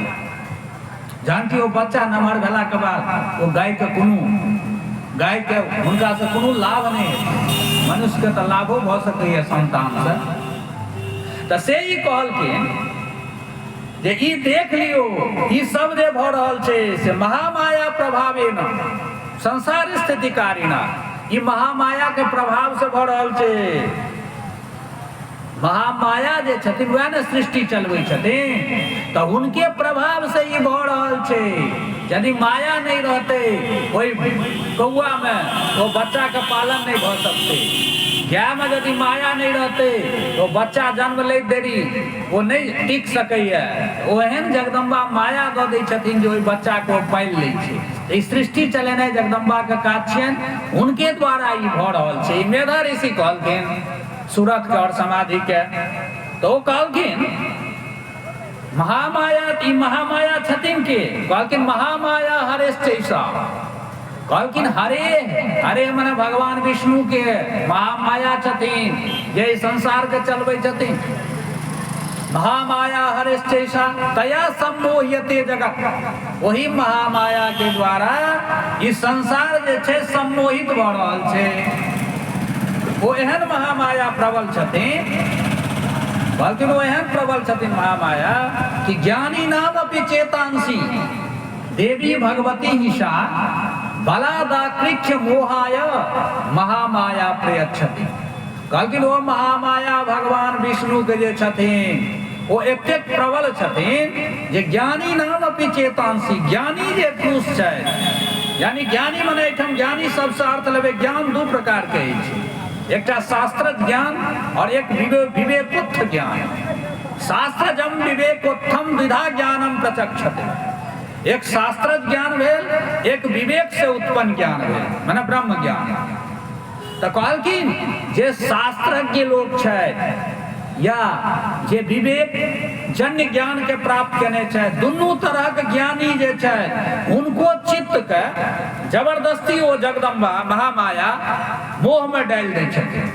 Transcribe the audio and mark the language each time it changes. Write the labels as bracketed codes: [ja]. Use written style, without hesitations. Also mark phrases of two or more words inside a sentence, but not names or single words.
[mai] जहन कि ओ बच्चा नमहर भेला के बाद ओ गाय के हुनका से कोनो लाभ नहीं, मनुष्य के तो लाभो भ सकैए संतान से। तो से ही कहलखिन जे ई देख लियो, ई सब जे भ रहल छै से [sa] महामाया प्रभावेन संसार स्थितिकारिणा, [mai] ई महामाया के प्रभाव से भ रहल छै। महामाया जे छथिन वह ने सृष्टि चलबै छथिन, तो उनके प्रभाव से ई भ रहल छै। यदि माया नहीं रहते कोई कौआ में, तो बच्चा के पालन नहीं भ सकते। गाय में यदि माया नहीं रहते तो बच्चा जन्म ले देरी वो नहीं टिक सकैया। ओहन जगदम्बा माया दऽ दै छथिन जो बच्चा को पाल लै छै। ई सृष्टि चलेनाइ जगदम्बा के काज छियन, उनके द्वारा ई भ रहल छै। मेधा ऋषि कहलखिन सूरत के और समाधि के, तो कहलखिन महामाया, ई महामाया छथिन के? कहलखिन [sa] महामाया हरेश्चैषा। [mai] कहलखिन हरे माने भगवान विष्णु के महामाया छथिन, जे संसार के चलबै छथिन। [sa] महामाया हरेश्चैषा तया सम्मोह्यते जगत, [mai] वही महामाया के द्वारा ई संसार जे छै सम्मोहित भ रहल छै। वो एहन महामाया प्रबल छथिन, बल्कि वो एहन प्रबल छथिन महामाया कि [sa] ज्ञानी नाम अपि चेतांसी देवी भगवती ईशा बलादाकृख्य मोहाय महामाया प्रयच्छति। [mai] कहलखिन वो महामाया भगवान विष्णु के जे छथिन वो एतेक प्रबल छथिन जे [sa] ज्ञानी नाम अपि चेतांसी, [mai] ज्ञानी जे पुरुष छै, यानी ज्ञानी मने एहिठाम ज्ञानी सबसे अर्थ लेबै ज्ञान दू प्रकार के अछि, एकटा शास्त्र ज्ञान और एक विवेकोत्थ ज्ञान। [sa] शास्त्रजम विवेकोत्थम द्विधा ज्ञानम प्रचक्षते। [mai] एक शास्त्र ज्ञान भेल, एक विवेक से उत्पन्न ज्ञान भेल, माने ब्रह्म ज्ञान। तो कहलखिन जे शास्त्रज्ञ लोग छै या जे विवेक जन्य ज्ञान के प्राप्त केने छै, दुनू तरह के ज्ञानी जे छै उनको चित्त के जबरदस्ती ओ जगदम्बा महामाया मोह में डालि दै छथिन।